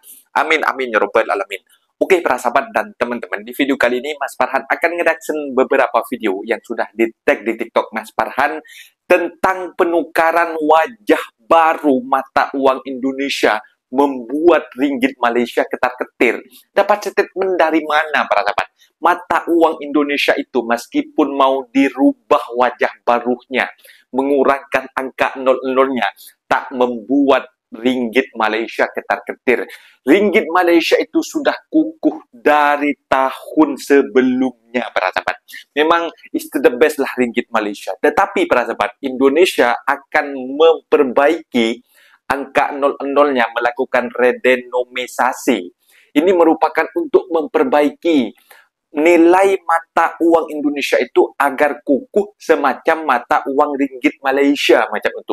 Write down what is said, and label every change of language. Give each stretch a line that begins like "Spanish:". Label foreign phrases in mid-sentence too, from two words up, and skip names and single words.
Arabic: آمين آمين يا رب العالمين.
Indonesian: Oke para sahabat dan teman-teman, di video kali ini Mas Farhan akan nge-reaction beberapa video yang sudah di-tag di TikTok Mas Farhan tentang penukaran wajah baru mata uang Indonesia membuat ringgit Malaysia ketar-ketir. Dapat statement dari mana para sahabat? Mata uang Indonesia itu meskipun mau dirubah wajah barunya, mengurangkan angka nol-nolnya, tak membuat ringgit Malaysia ketar-ketir. Ringgit Malaysia itu sudah kukuh dari tahun sebelumnya para sahabat. Memang
English: is the best
Indonesian: lah ringgit Malaysia. Tetapi para sahabat, Indonesia akan memperbaiki angka nol-nolnya, melakukan redenomisasi. Ini merupakan untuk memperbaiki nilai mata uang Indonesia itu agar kukuh semacam mata uang ringgit Malaysia macam itu.